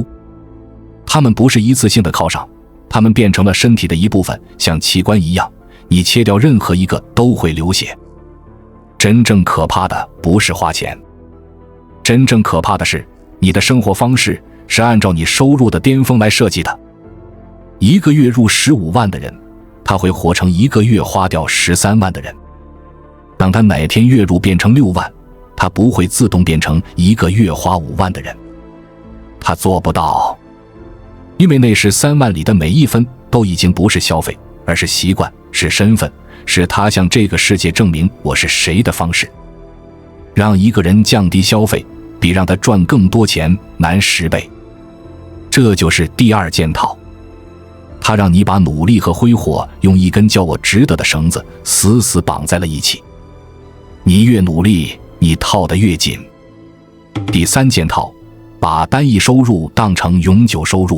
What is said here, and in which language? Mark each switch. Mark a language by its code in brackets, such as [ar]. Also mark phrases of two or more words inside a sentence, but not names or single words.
[zh] 他們不是一次性的犒賞，他們變成了身體的一部分，像器官一樣，你切掉任何一個都會流血。真正可怕的不是花錢，真正可怕的是你的生活方式是按照你收入的巔峰來設計的。一個月入15萬的人，他會活成一個月花掉13萬的人。當他哪天月入變成6萬，他不會自動變成一個月花5萬的人。他做不到，因為那13萬裡的每一分都已經不是消費，而是習慣，是身份，是他向這個世界證明我是誰的方式。讓一個人降低消費，比讓他賺更多錢難10倍。這就是第二件套。他讓你把努力和揮霍用一根叫我值得的繩子死死綁在了一起。你越努力，你套得越緊。第三件套，把單一收入當成永久收入。